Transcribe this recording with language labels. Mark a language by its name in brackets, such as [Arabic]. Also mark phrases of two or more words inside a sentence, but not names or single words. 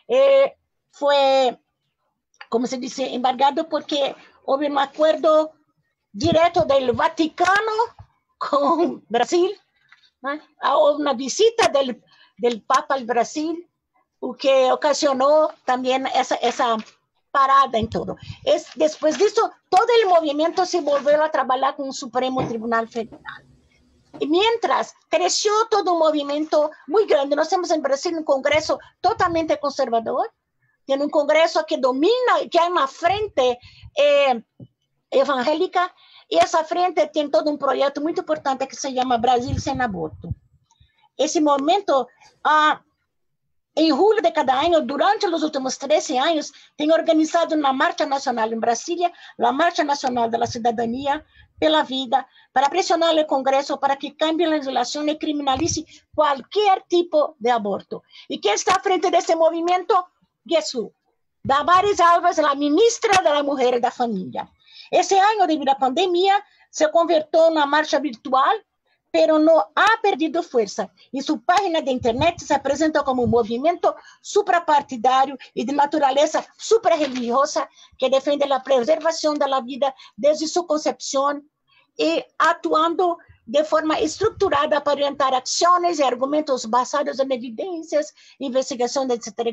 [Spanish] fue, como se dice, embargado porque hubo un acuerdo directo del Vaticano con Brasil, una visita del Papa al Brasil, o que ocasionó también esa parada en todo. Después de eso, todo el movimiento se volvió a trabajar con el Supremo Tribunal Federal. Y mientras creció todo un movimiento muy grande, [Portuguese] nós temos [Spanish] en Brasil un congreso totalmente conservador, tiene un congreso que domina, que hay una frente evangélica, y esa frente tiene todo un proyecto muy importante que se llama Brasil Sem Aborto. Ese movimiento, en julio de cada año, durante los últimos 13 años, tiene organizado una marcha nacional en Brasilia, la Marcha Nacional de la Ciudadanía pela Vida, para presionar el Congreso para que cambie la legislación y criminalice cualquier tipo de aborto. ¿Y quién está frente de ese movimiento? [English] Guess who? [Spanish] Damares Alves, la ministra de la Mujer y de la Familia. Ese año, debido a la pandemia, se convirtió en una marcha virtual, pero no ha perdido fuerza. Y su página de internet se presenta como un movimiento suprapartidario y de naturaleza suprarreligiosa que defiende la preservación de la vida desde su concepción y actuando de forma estructurada para orientar acciones y argumentos basados en evidencias, investigación, etc.